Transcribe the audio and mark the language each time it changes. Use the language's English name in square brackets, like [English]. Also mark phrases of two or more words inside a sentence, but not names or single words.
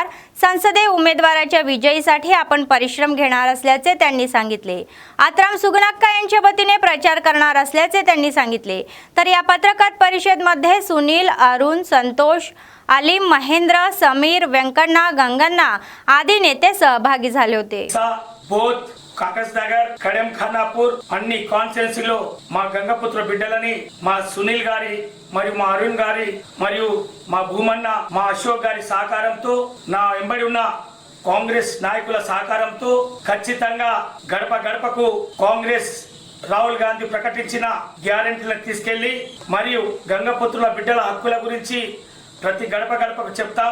[Marathi] संसदीय उमेदवाराच्या विजयीसाठी आपण परिश्रम घेणार असल्याचे त्यांनी सांगितले. आत्राम सुगुणाक्का यांच्या वतीने प्रचार करणार असल्याचे त्यांनी सांगितले. तर या पत्रकार परिषदेमध्ये सुनील, अरुण, संतोष, आलिम, महेंद्र, समीर, व्यंकण्णा, गंगन्ना आदी नेते सहभागी झाले होते. बोध, [Telugu] కాకస్నగర్, కడెం ఖానాపూర్ అన్ని కాన్స్టిట్యున్సీలో మా గంగపుత్ర బిడ్డలని, మా సునీల్ గారి మరియు మా అరుణ్ గారి మరియు మా భూమన్న, మా అశోక్ గారి సహకారంతో, నా వెంబడి ఉన్న కాంగ్రెస్ నాయకుల సహకారంతో ఖచ్చితంగా గడప గడపకు కాంగ్రెస్ రాహుల్ గాంధీ ప్రకటించిన గ్యారెంటీలను తీసుకెళ్లి మరియు గంగపుత్రుల బిడ్డల హక్కుల గురించి ప్రతి గడప గడపకు చెప్తాం.